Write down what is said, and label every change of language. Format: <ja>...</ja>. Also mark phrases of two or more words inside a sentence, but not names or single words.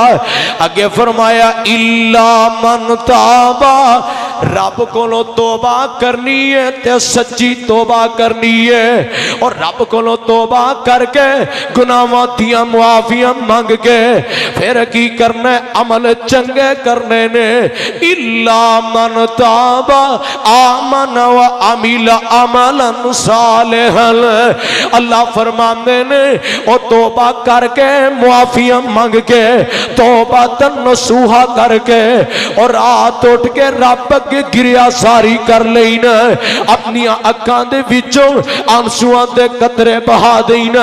<pa>اگے فرمایا</pa> <ar>إلا من تاب,</ar> <pa>رب کولوں توبہ کرنی ہے تے سچی توبہ کرنی ہے. اور رب کولوں توبہ کر کے گناہاں دیاں معافیاں منگ کے پھر کی کرنا ہے? عمل چنگے کرنے نے.</pa> <ar>إلا من تاب وآمن وعمل عملا صالحا,</ar> <pa>اللہ فرماتے نے او توبہ کر کے معافیاں منگ کے توبہ نصوح کر کے اور رات اٹھ کے رب اگے گریہ زاری کر لینا، اپنی اکھاں دے وچوں آنسوآں دے قطرے بہا دینا.</pa>